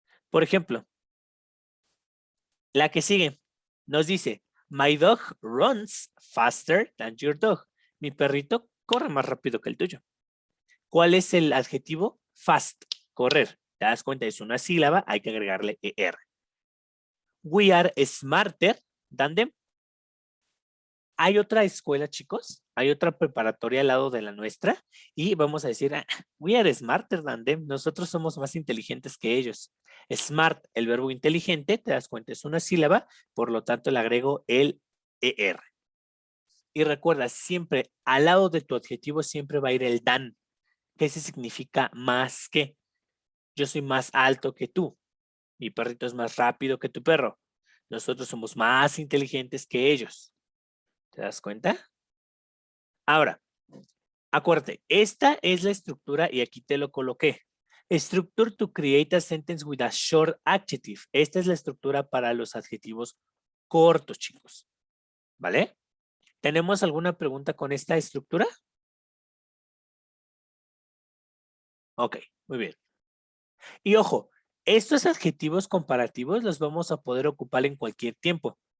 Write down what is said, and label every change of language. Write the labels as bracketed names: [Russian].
[Spanish] Por ejemplo, la que sigue nos dice, [English] my dog runs faster than your dog. [Spanish] Mi perrito corre más rápido que el tuyo. ¿Cuál es el adjetivo? Fast, correr. ¿Te das cuenta? Es una sílaba, hay que agregarle ER. [English] We are smarter than them. [Spanish] Hay otra escuela, chicos, hay otra preparatoria al lado de la nuestra y vamos a decir, [English] we are smarter than them. [Spanish] Nosotros somos más inteligentes que ellos. Smart, el verbo inteligente, te das cuenta, es una sílaba, por lo tanto le agrego el ER. Y recuerda, siempre al lado de tu adjetivo siempre va a ir el than, que ese significa más que. Yo soy más alto que tú. Mi perrito es más rápido que tu perro. Nosotros somos más inteligentes que ellos. ¿Te das cuenta? Ahora, acuérdate, esta es la estructura y aquí te lo coloqué. [English] Structure to create a sentence with a short adjective. [Spanish] Esta es la estructura para los adjetivos cortos, chicos. ¿Vale? ¿Tenemos alguna pregunta con esta estructura? Ok, muy bien. Y ojo, estos adjetivos comparativos los vamos a poder ocupar en cualquier tiempo.